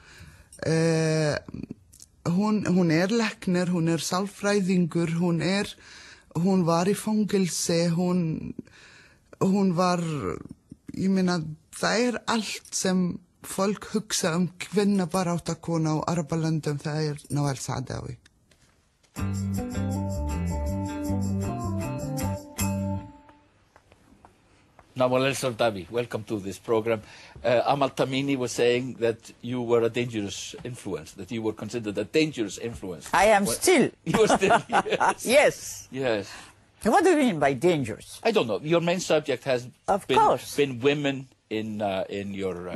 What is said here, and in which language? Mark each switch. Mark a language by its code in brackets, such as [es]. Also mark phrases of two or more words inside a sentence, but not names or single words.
[is] Hún læknir, hún sálfræðingur, hún var í fangelsi, hún var, ég meina, það allt sem fólk hugsa kvennabarátta kona á Arabalöndum, það Nawal el Saadawi. Nawal el Saadawi, [en] welcome to this program. Amal Tamini was saying that you were a dangerous influence, that you were considered a dangerous influence. I am still. You are still, yes. Yes. Yes. What do you mean by dangerous? I don't know. Your main subject has been women in your